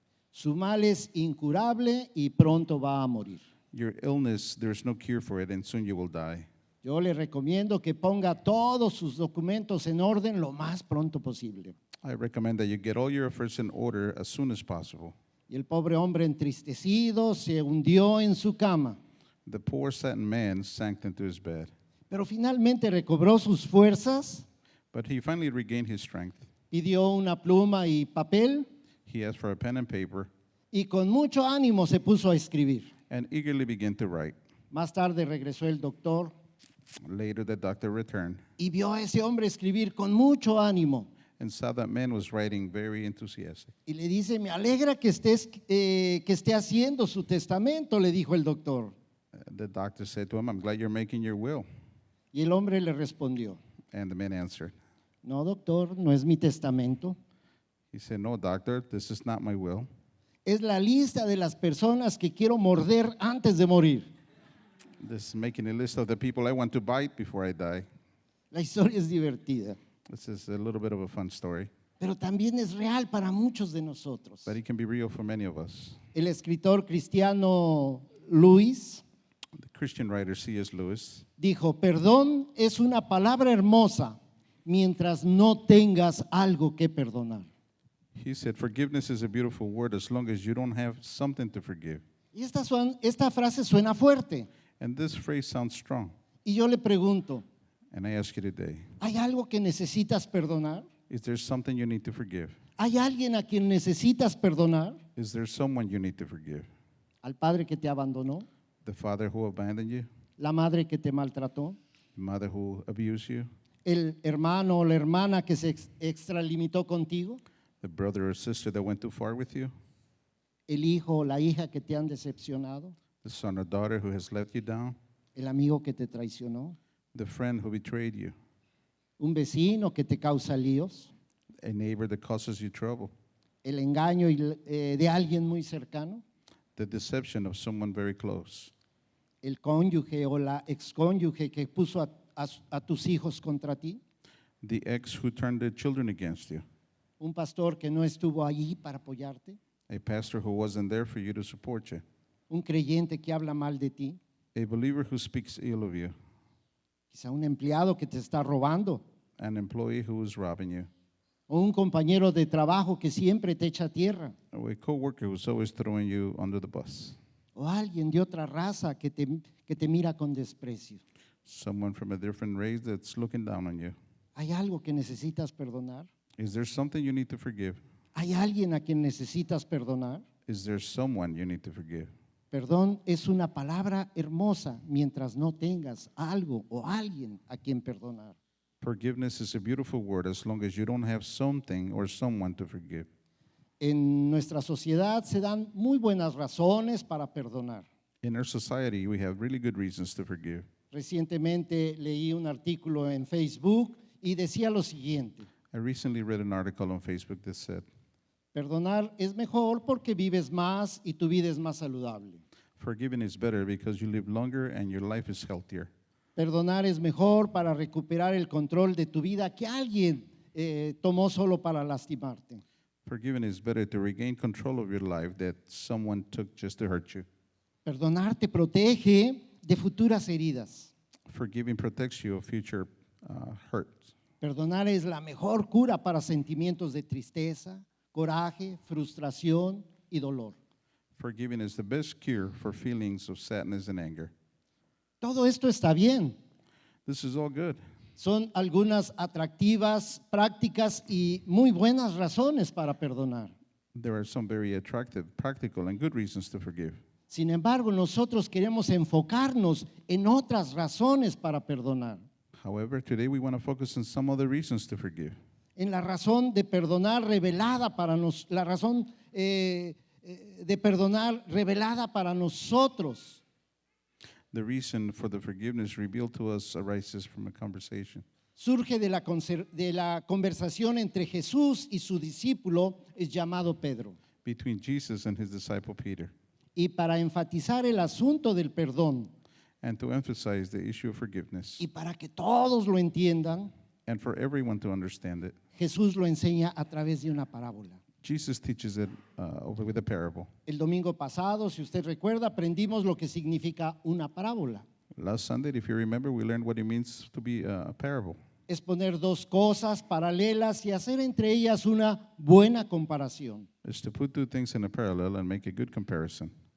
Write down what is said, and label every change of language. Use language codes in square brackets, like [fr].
[es] Su mal es incurable y pronto va a morir. [en] Your illness, there's no cure for it, and soon you will die. [es] Yo le recomiendo que ponga todos sus documentos en orden lo más pronto posible. [en] I recommend that you get all your affairs in order as soon as possible. [es] Y el pobre hombre entristecido se hundió en su cama, [en] The poor saddened man sank into his bed, [es] pero finalmente recobró sus fuerzas, [en] but he finally regained his strength. [es] pidió una pluma y papel [en] He asked for a pen and paper [es] y con mucho ánimo se puso a escribir. [en] and eagerly began to write. [es] Más tarde regresó el doctor [en] Later, the doctor returned, [es] y vio a ese hombre escribir con mucho ánimo. [en] and saw that man was writing very enthusiastic. [es] Y le dice, me alegra que esté haciendo su testamento, le dijo el doctor. [en] The doctor said to him, I'm glad you're making your will. [es] Y el hombre le respondió, [en] And the man answered, [es] no, doctor, no es mi testamento. [en] he said, no, doctor, this is not my will. [es] Es la lista de las personas que quiero morder antes de morir. [en] This is making a list of the people I want to bite before I die. [es] La historia es divertida, [en] This is a little bit of a fun story, [es] pero también es real para muchos de nosotros. [en] but it can be real for many of us. [es] El escritor cristiano Luis [en] The Christian writer C.S. Lewis [es] dijo, perdón es una palabra hermosa mientras no tengas algo que perdonar. [en] He said, forgiveness is a beautiful word as long as you don't have something to forgive. [es] Y esta frase suena fuerte. [en] And this phrase sounds strong. [es] Y yo le pregunto, [en] And I ask you today, [es] ¿hay algo que necesitas perdonar? [en] is there something you need to forgive? [es] ¿Hay alguien a quien necesitas perdonar? [en] Is there someone you need to forgive? [es] ¿Al padre que te abandonó? [en] The father who abandoned you? [es] ¿La madre que te maltrató? [en] The mother who abused you? [es] ¿El hermano o la hermana que se extralimitó contigo? [en] The brother or sister that went too far with you? [es] ¿El hijo o la hija que te han decepcionado? [en] The son or daughter who has let you down? [es] ¿El amigo que te traicionó? [en] The friend who betrayed you? [es] ¿Un vecino que te causa líos? [en] A neighbor that causes you trouble? [es] ¿El engaño de alguien muy cercano? [en] The deception of someone very close? [es] ¿El cónyuge o la excónyuge que puso a tus hijos contra ti? [en] The ex who turned their children against you? [es] ¿Un pastor que no estuvo allí para apoyarte? [en] A pastor who wasn't there for you to support you? [es] ¿Un creyente que habla mal de ti? [en] A believer who speaks ill of you? [es] Quizá un empleado que te está robando. [en] An employee who is robbing you? [es] ¿O un compañero de trabajo que siempre te echa a tierra? [en] Or a coworker who's always throwing you under the bus? [es] ¿O alguien de otra raza que te mira con desprecio? [en] Someone from a different race that's looking down on you? [es] ¿Hay algo que necesitas perdonar? [en] Is there something you need to forgive? [es] ¿Hay alguien a quien necesitas perdonar? [en] Is there someone you need to forgive? [es] Perdón es una palabra hermosa mientras no tengas algo o alguien a quien perdonar. [en] Forgiveness is a beautiful word as long as you don't have something or someone to forgive. [es] En nuestra sociedad se dan muy buenas razones para perdonar. [en] In our society, we have really good reasons to forgive. [es] Recientemente leí un artículo en Facebook y decía lo siguiente: [en] I recently read an article on Facebook that said, [es] perdonar es mejor porque vives más y tu vida es más saludable. [en] forgiving is better because you live longer and your life is healthier. [es] Perdonar es mejor para recuperar el control de tu vida que alguien tomó solo para lastimarte. [en] Forgiving is better to regain control of your life that someone took just to hurt you. [es] Perdonar te protege de futuras heridas. [en] Forgiving protects you of future hurts. [es] Perdonar es la mejor cura para sentimientos de tristeza, coraje, frustración y dolor. [en] Forgiving is the best cure for feelings of sadness and anger. [es] Todo esto está bien. [en] This is all good. [es] Son algunas atractivas, prácticas y muy buenas razones para perdonar. [en] There are some very attractive, practical, and good reasons to forgive. [es] Sin embargo, nosotros queremos enfocarnos en otras razones para perdonar. [en] However, today we want to focus on some other reasons to forgive. [es] En la razón de perdonar revelada para nosotros, la razón de perdonar revelada para nosotros. [en] The reason for the forgiveness revealed to us arises from a conversation. [es] Surge de la conversación entre Jesús y su discípulo es llamado Pedro. [en] Between Jesus and his disciple Peter. [es] Y para enfatizar el asunto del perdón [en] And to emphasize the issue of forgiveness, [es] y para que todos lo entiendan, [en] and for everyone to understand it, [es] Jesús lo enseña a través de una parábola. [en] Jesus teaches it with a parable. [es] El domingo pasado, si usted recuerda, aprendimos lo que significa una parábola. [en] Last Sunday, if you remember, we learned what it means to be a parable. [es] Es poner dos cosas paralelas y hacer entre ellas una buena comparación. [en] It's to put two things in a parallel and make a good comparison.